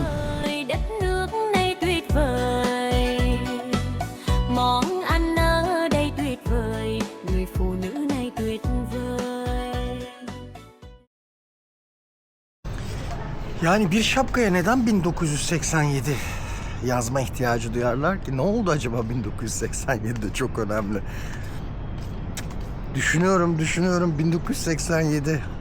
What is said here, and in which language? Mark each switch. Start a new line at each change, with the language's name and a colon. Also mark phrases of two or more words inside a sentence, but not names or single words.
Vietnamese: Đất nước này tuyệt vời, món ăn ở đây tuyệt vời, người phụ nữ này tuyệt vời.
Turkish: Yani bir şapkaya neden 1987 yazma ihtiyacı duyarlar ki? Ne oldu acaba 1987'de? Çok önemli. Düşünüyorum 1987.